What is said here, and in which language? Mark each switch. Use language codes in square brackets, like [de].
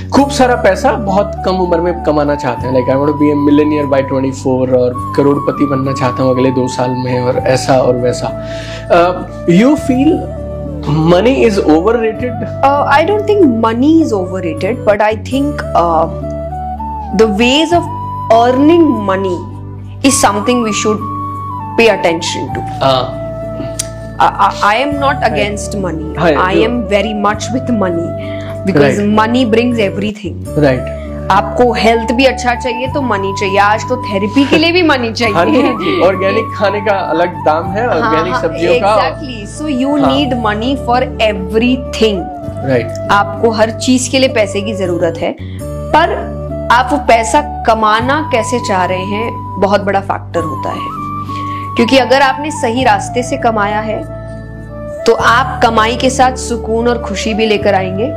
[hi] खूब सारा पैसा बहुत कम उम्र में कमाना चाहते हैं, [en] like I want to be a millionaire by 24 [hi] और करोड़पति बनना चाहता हूँ अगले 2 साल में और ऐसा और वैसा। [en] You feel money is overrated? I don't think money is overrated, but I think the ways of earning money is something we should pay attention to. I am not against money. I am very much with money because money brings everything. Right. [hi] आपको health भी अच्छा चाहिए तो money चाहिए, आज तो therapy के लिए भी मनी चाहिए। ऑर्गेनिक खाने का अलग दाम है, ऑर्गेनिक सब्जियों का। [en] Exactly. So you need money for everything. Right. [hi] आपको हर चीज के लिए पैसे की जरूरत है, पर आप वो पैसा कमाना कैसे चाह रहे हैं बहुत बड़ा फैक्टर होता है। क्योंकि अगर आपने सही रास्ते से कमाया है तो आप कमाई के साथ सुकून और खुशी भी लेकर आएंगे।